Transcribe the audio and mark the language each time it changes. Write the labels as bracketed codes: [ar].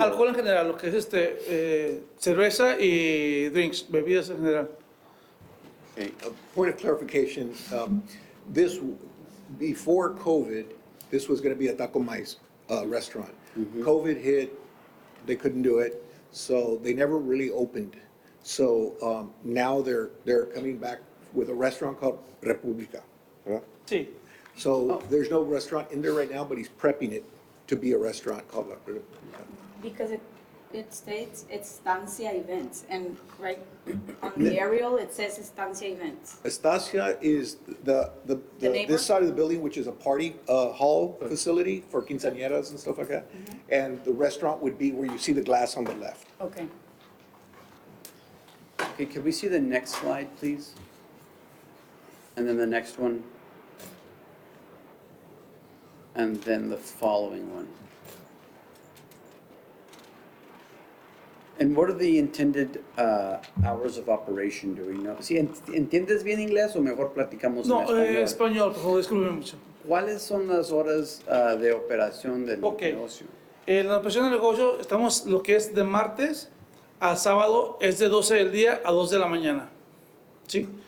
[es] Alcohol en general, lo que es cerveza y drinks, bebidas en general. [en] Okay. Point of clarification, this, before COVID, this was going to be a Taco Mais restaurant. COVID hit, they couldn't do it, so they never really opened. So now they're coming back with a restaurant called República. [es] Sí, [en] So there's no restaurant in there right now, but he's prepping it to be a restaurant called La República. Because it states Estancia Events, and right on the aerial, it says Estancia Events. Estancia is the neighbor? this side of the building, which is a party hall facility for quinceañeras and stuff like that. And the restaurant would be where you see the glass on the left. Okay. Okay, can we see the next slide, please? And then the next one? And then the following one. And what are the intended hours of operation, do we know? [es] ¿Sí, entiendes bien inglés o mejor platicamos en no, español? español, por favor, discúlpeme mucho. ¿Cuáles son las horas de operación del [en] Ok. [es] negocio? En la operación del negocio estamos lo que es de martes a sábado es de 12 del día a 2 de la mañana. ¿Sí?